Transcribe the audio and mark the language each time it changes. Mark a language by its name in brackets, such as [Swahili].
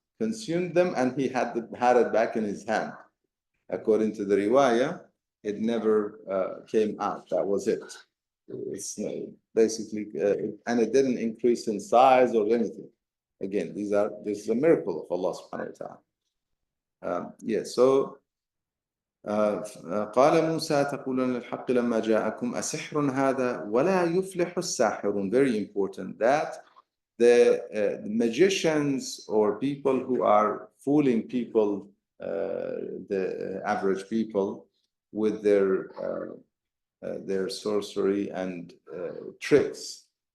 [English] Consumed them, and he had it back in his hand. According to the riwayah, it never came out. That was it. It's basically, and it didn't increase in size or anything. Again, this is a miracle of Allah subhanahu wa ta'ala. [Arabic] So قال موسى تقولون الحق لما جاءكم أسحر هذا ولا يفلح الساحرون. [English] Very important that the magicians or people who are fooling people, the average people, with their sorcery and tricks.